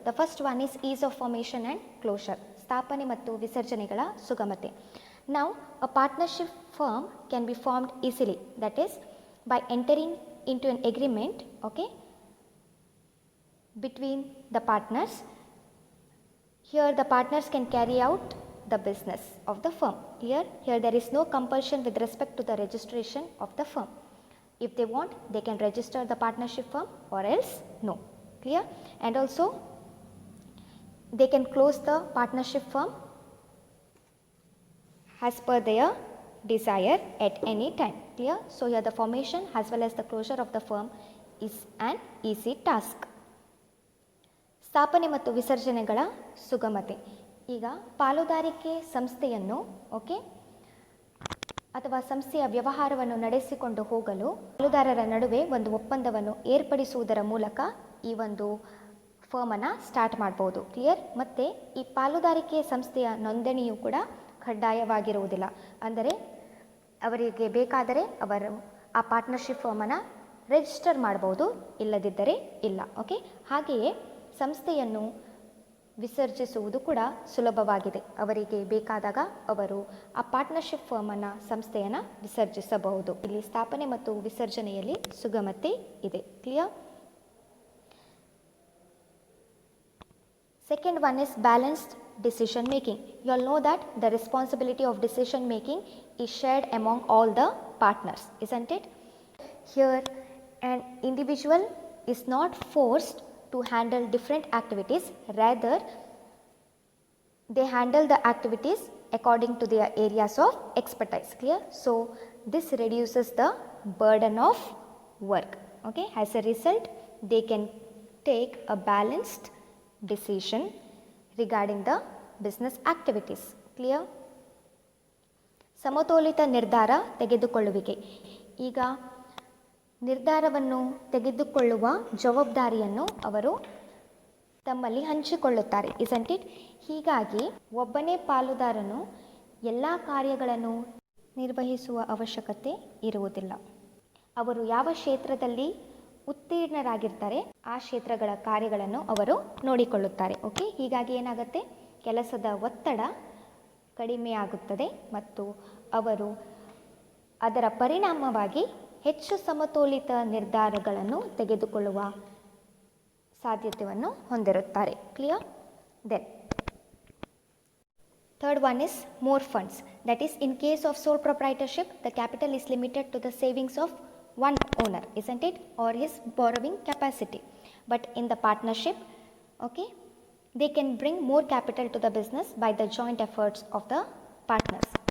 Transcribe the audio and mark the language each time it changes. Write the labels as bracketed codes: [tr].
[en] The first one is is of formation and closure. [kn] ಸ್ಥಾಪನೆ ಮತ್ತು ವಿಸರ್ಜನೆಗಳ ಸುಗಮತೆ. [en] Now a partnership firm can be formed easily, that is by entering into an agreement, okay, between the partners. Here the partners can carry out the business of the firm. Here there is no compulsion with respect to the registration of the firm. If they want, they can register the partnership firm or else no. Clear? And also they can close the partnership firm as per their desire at any time. Clear? So here the formation as well as the closure of the firm is an easy task. [kn] ಸ್ಥಾಪನೆ ಮತ್ತು ವಿಸರ್ಜನೆಗಳ ಸುಗಮತೆ. ಈಗ ಪಾಲುದಾರಿಕೆ ಸಂಸ್ಥೆಯನ್ನು ಅಥವಾ ಸಂಸ್ಥೆಯ ವ್ಯವಹಾರವನ್ನು ನಡೆಸಿಕೊಂಡು ಹೋಗಲು ಪಾಲುದಾರರ ನಡುವೆ ಒಂದು ಒಪ್ಪಂದವನ್ನು ಏರ್ಪಡಿಸುವುದರ ಮೂಲಕ ಈ ಒಂದು ಫರ್ಮನ್ನು ಸ್ಟಾರ್ಟ್ ಮಾಡ್ಬೋದು. ಕ್ಲಿಯರ್? ಮತ್ತು ಈ ಪಾಲುದಾರಿಕೆ ಸಂಸ್ಥೆಯ ನೋಂದಣಿಯು ಕೂಡ ಕಡ್ಡಾಯವಾಗಿರುವುದಿಲ್ಲ. ಅಂದರೆ ಅವರಿಗೆ ಬೇಕಾದರೆ ಅವರು ಆ ಪಾರ್ಟ್ನರ್ಶಿಪ್ ಫರ್ಮನ್ನು ರಿಜಿಸ್ಟರ್ ಮಾಡ್ಬೋದು, ಇಲ್ಲದಿದ್ದರೆ ಇಲ್ಲ. ಓಕೆ, ಹಾಗೆಯೇ ಸಂಸ್ಥೆಯನ್ನು ವಿಸರ್ಜಿಸುವುದು ಕೂಡ ಸುಲಭವಾಗಿದೆ. ಅವರಿಗೆ ಬೇಕಾದಾಗ ಅವರು ಆ ಪಾರ್ಟ್ನರ್ಶಿಪ್ ಫರ್ಮನ್ನು ಸಂಸ್ಥೆಯನ್ನು ವಿಸರ್ಜಿಸಬಹುದು. ಇಲ್ಲಿ ಸ್ಥಾಪನೆ ಮತ್ತು ವಿಸರ್ಜನೆಯಲ್ಲಿ ಸುಗಮತೆ ಇದೆ. Clear? [en] Second one is balanced decision making. You all know that the responsibility of decision making is shared among all the partners, isn't it? Here an individual is not forced to handle different activities, rather they handle the activities according to their areas of expertise. Clear? So this reduces the burden of work. Okay, as a result they can take a balanced decision regarding the business activities. [kn] Clear? ಸಮತೋಲಿತ ನಿರ್ಧಾರ ತೆಗೆದುಕೊಳ್ಳುವಿಕೆ. ಈಗ ನಿರ್ಧಾರವನ್ನು ತೆಗೆದುಕೊಳ್ಳುವ ಜವಾಬ್ದಾರಿಯನ್ನು ಅವರು ತಮ್ಮಲ್ಲಿ ಹಂಚಿಕೊಳ್ಳುತ್ತಾರೆ, [en] isn't it? [kn] ಹೀಗಾಗಿ ಒಬ್ಬನೇ ಪಾಲುದಾರನು ಎಲ್ಲ ಕಾರ್ಯಗಳನ್ನು ನಿರ್ವಹಿಸುವ ಅವಶ್ಯಕತೆ ಇರುವುದಿಲ್ಲ. ಅವರು ಯಾವ ಕ್ಷೇತ್ರದಲ್ಲಿ ಉತ್ತೀರ್ಣರಾಗಿರ್ತಾರೆ ಆ ಕ್ಷೇತ್ರಗಳ ಕಾರ್ಯಗಳನ್ನು ಅವರು ನೋಡಿಕೊಳ್ಳುತ್ತಾರೆ. ಓಕೆ, ಹೀಗಾಗಿ ಏನಾಗುತ್ತೆ, ಕೆಲಸದ ಒತ್ತಡ ಕಡಿಮೆಯಾಗುತ್ತದೆ ಮತ್ತು ಅವರು ಅದರ ಪರಿಣಾಮವಾಗಿ ಹೆಚ್ಚು ಸಮತೋಲಿತ ನಿರ್ಧಾರಗಳನ್ನು ತೆಗೆದುಕೊಳ್ಳುವ ಸಾಧ್ಯತೆಯನ್ನು ಹೊಂದಿರುತ್ತಾರೆ. Clear? [en] Then third one is more funds. That is, in case of sole proprietorship, the capital is limited to the savings of one owner, isn't it, or his borrowing capacity. But in the partnership, okay, they can bring more capital to the business by the joint efforts of the partners.